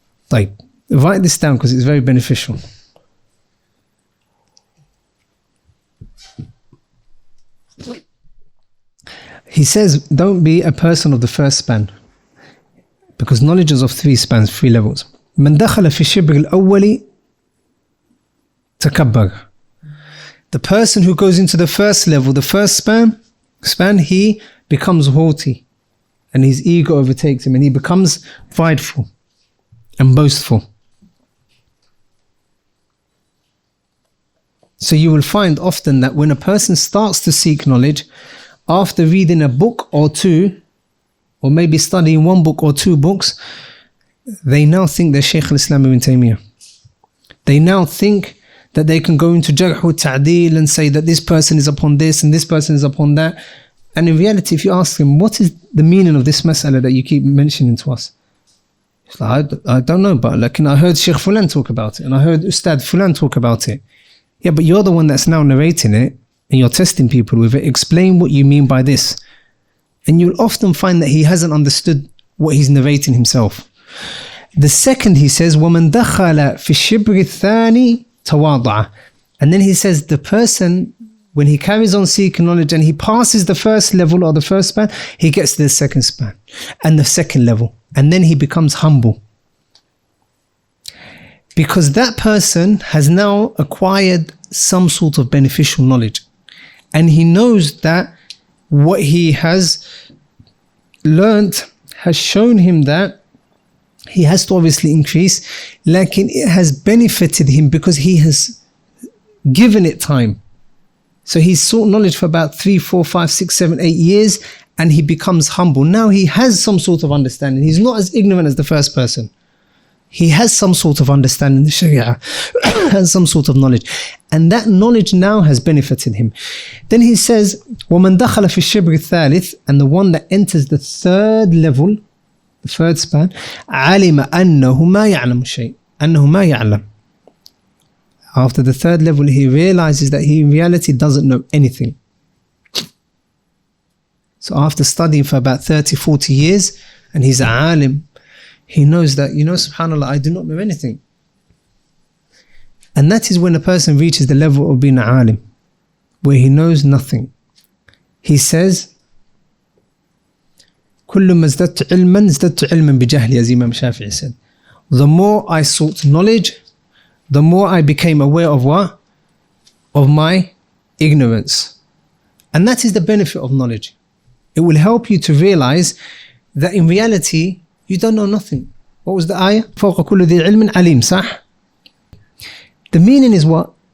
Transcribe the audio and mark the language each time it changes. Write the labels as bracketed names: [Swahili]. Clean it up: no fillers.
[Arabic] طيب. [English] Write this down because it's very beneficial. He says, don't be a person of the first span, because knowledge is of three spans, three levels. [Arabic] من دخل في الشبر الأول تكبر. [English] The person who goes into the first level, the first span, he becomes haughty and his ego overtakes him and he becomes prideful and boastful. So you will find often that when a person starts to seek knowledge, after reading a book or two, or maybe studying one book or two books, they now think they're Shaykh al-Islam ibn Taymiyyah. They now think that they can go into jarh wa ta'deel and say that this person is upon this and this person is upon that. And in reality, if you ask them, what is the meaning of this mas'ala that you keep mentioning to us? It's like, I don't know, but like, I heard Shaykh Fulan talk about it and I heard Ustad Fulan talk about it. Yeah, but you're the one that's now narrating it and you're testing people with it. Explain what you mean by this. And you'll often find that he hasn't understood what he's narrating himself. The second, he says, [Arabic] وَمَنْ دَخَلَ فِي الشِّبْرِ الثَّانِي تَوَاضَعَ. [English] And then he says the person, when he carries on seeking knowledge and he passes the first level or the first span, he gets to the second span and the second level. And then he becomes humble. Because that person has now acquired some sort of beneficial knowledge. And he knows that what he has learnt has shown him that he has to obviously increase, like it has benefited him because he has given it time. So he's sought knowledge for about 3, 4, 5, 6, 7, 8 years and he becomes humble. Now he has some sort of understanding. He's not as ignorant as the first person. He has some sort of understanding, the Sharia, has some sort of knowledge. And that knowledge now has benefited him. Then he says, [Arabic] وَمَنْ دَخَلَ فِي الشِّبْرِ الثَّالِث. [English] And the one that enters the third level, the third span, [Arabic] عَلِمَ أَنَّهُ مَا يَعْلَمُ شَيْءٍ. أَنَّهُ مَا يَعْلَمُ. [English] After the third level, he realizes that he in reality doesn't know anything. So after studying for about 30, 40 years, and he's a alim, he knows that, subhanAllah, I do not know anything. And that is when a person reaches the level of being an alim, where he knows nothing. He says, [Arabic] كُلُّ مَا ازْدَدْتُ عِلْمًا ازْدَدْتُ عِلْمًا بِجَهْلِي, [English] as Imam Shafi'i said. The more I sought knowledge, the more I became aware of what? Of my ignorance. And that is the benefit of knowledge. It will help you to realize that in reality, you don't know nothing. What was the ayah? [Arabic] فَوْقَ كُلُّ ذِي عِلْمٍ عَلِيمٍ, صح? [English] The meaning is what?